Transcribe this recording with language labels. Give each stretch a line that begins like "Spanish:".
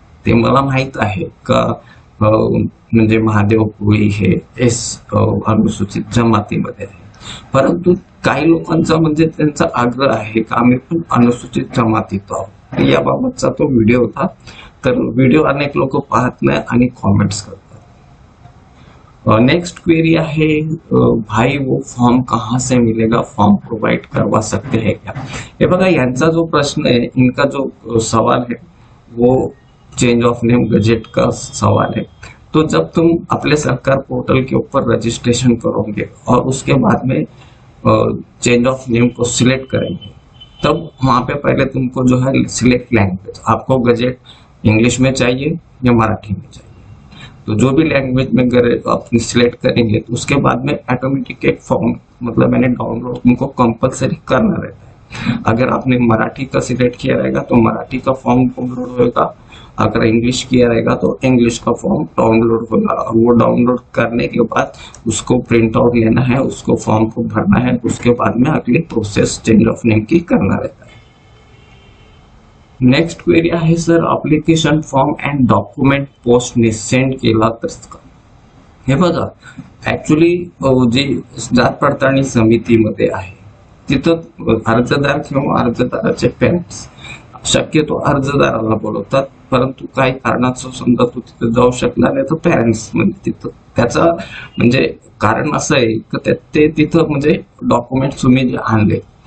Marathi: ते मला माहित आहे का म्हणजे महादेव कोळी हे अनुसूचित जमातीमध्ये आहे, परंतु काही लोकांचा म्हणजे त्यांचा आग्रह आहे का आम्ही पण अनुसूचित जमातीत आहोत. याबाबतचा तो व्हिडिओ होता. तर व्हिडिओ अनेक लोक पाहत नाही आणि कॉमेंट्स करतात.
Hindi: नेक्स्ट क्वेरी है, भाई वो फॉर्म कहाँ से मिलेगा, फॉर्म प्रोवाइड करवा सकते हैं क्या. ये
Marathi: बघा, यांचा
Hindi: जो प्रश्न है, इनका जो सवाल है वो चेंज ऑफ नेम गजेट का सवाल है. तो जब तुम अपने सरकार पोर्टल के ऊपर रजिस्ट्रेशन करोगे और उसके बाद में चेंज ऑफ नेम को सिलेक्ट करेंगे, तब वहां पे पहले तुमको जो है सिलेक्ट लैंग्वेज, आपको गजेट इंग्लिश में चाहिए या मराठी में चाहिए. तो जो भी लैंग्वेज में अपनी सिलेक्ट करेंगे तो उसके बाद में ऑटोमेटिक एक फॉर्म मतलब मैंने डाउनलोड उनको कंपलसरी करना रहता है. अगर आपने मराठी का सिलेक्ट किया रहेगा तो मराठी का फॉर्म डाउनलोड होगा, अगर इंग्लिश किया रहेगा तो इंग्लिश का फॉर्म डाउनलोड होगा. और वो डाउनलोड करने के बाद उसको प्रिंट आउट लेना है, उसको फॉर्म को भरना है, उसके बाद में अगली प्रोसेस चेंज ऑफ नेम की करना रहता है.
Marathi: नेक्स्ट क्वेरी आहे, sir application form and document पोस्टने send केला तर. हे बघा, ऍक्च्युली जी जात पडताळणी समितीमध्ये आहे तिथं अर्जदार किंवा अर्जदाराचे पेरेंट्स शक्यतो अर्जदाराला बोलवतात, परंतु काही कारणाचं समजा तू तिथं जाऊ शकला नाही तर पेरेंट्स म्हणजे तिथं त्याचा म्हणजे कारण असं आहे की ते तिथं म्हणजे डॉक्युमेंट तुम्ही जे आणले